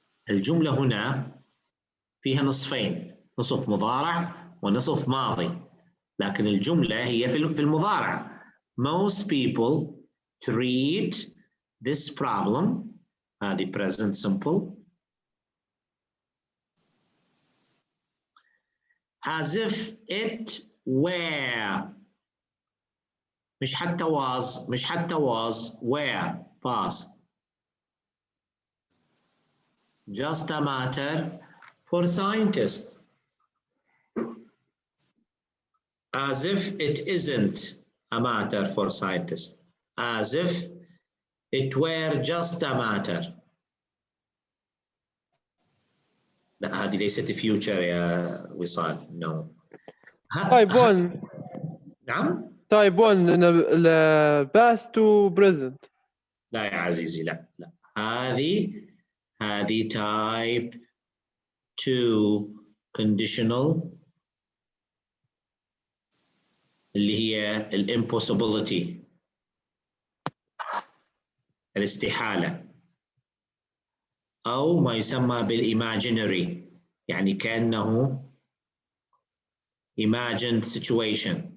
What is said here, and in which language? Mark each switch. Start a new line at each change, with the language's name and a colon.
Arabic: الجملة هنا فيها نصفين، نصف مضارع ونصف ماضي، لكن الجملة هي في المضارع.
English: Most people treat this problem،
Arabic: هذه
English: present simple، as if it were،
Arabic: مش حتى
English: was were past. Just a matter for scientists. As if it isn't a matter for scientists. As if it were just a matter.
Arabic: لا هذه ليست future يا وصال.
English: No. type 1.
Arabic: نعم.
English: type 1 past to present.
Arabic: لا يا عزيزي، لا هذه
English: type 2 conditional
Arabic: اللي هي الامبوسيبيليتي، الاستحالة، أو ما يسمى بالإيماجينري، يعني كأنه
English: imagined situation.